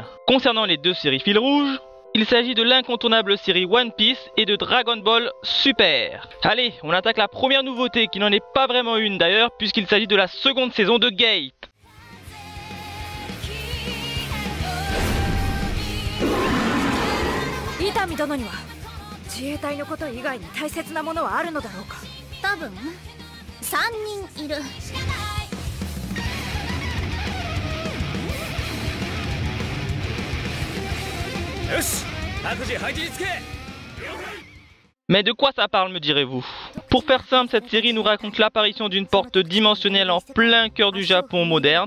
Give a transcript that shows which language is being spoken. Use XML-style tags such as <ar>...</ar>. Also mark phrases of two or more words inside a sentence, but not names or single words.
<fr>Concernant les 2 séries fil rouge, il s'agit de l'incontournable série One Piece et de Dragon Ball Super. Allez, on attaque la première nouveauté qui n'en est pas vraiment une d'ailleurs puisqu'il s'agit de la seconde saison de Gate.</fr> <ja>Itami殿には自衛隊のこと以外に大切なものはあるのだろうか。多分3人いる。</ja> <fr>Mais de quoi ça parle, me direz-vous? Pour faire simple, cette série nous raconte l'apparition d'une porte dimensionnelle en plein cœur du Japon moderne.</fr>